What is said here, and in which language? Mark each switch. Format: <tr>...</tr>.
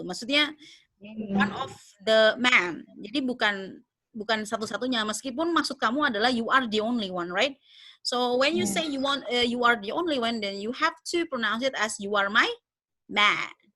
<id>Maksudnya</id> <en>one of the man.</en> <id>Jadi bukan satu-satunya. Meskipun maksud kamu adalah</id> <en>you are the only one, right? So when you say you are the only one, then you have to pronounce it as you are my man.</en>